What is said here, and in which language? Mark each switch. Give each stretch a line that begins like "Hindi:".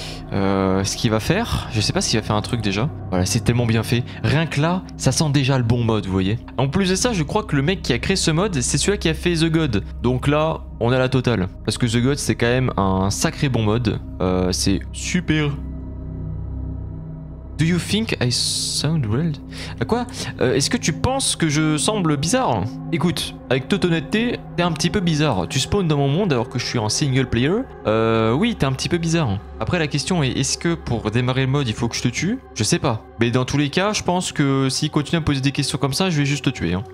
French: Ce qu'il va faire, je sais pas s'il va faire un truc déjà. Voilà, c'est tellement bien fait. Rien que là, ça sent déjà le bon mode, vous voyez. En plus de ça, je crois que le mec qui a créé ce mode, c'est celui qui a fait The God. Donc là, on a la totale. Parce que The God, c'est quand même un sacré bon mode. C'est super.
English: Do you think I sound weird?
French: Quoi? Est-ce que tu penses que je semble bizarre? Écoute, avec toute honnêteté, t'es un petit peu bizarre. Tu spawns dans mon monde alors que je suis en single player. Oui, t'es un petit peu bizarre. Après, la question est, est-ce que pour démarrer le mode, il faut que je te tue? Je sais pas. Mais dans tous les cas, je pense que s'il continue à me poser des questions comme ça, je vais juste te tuer, hein.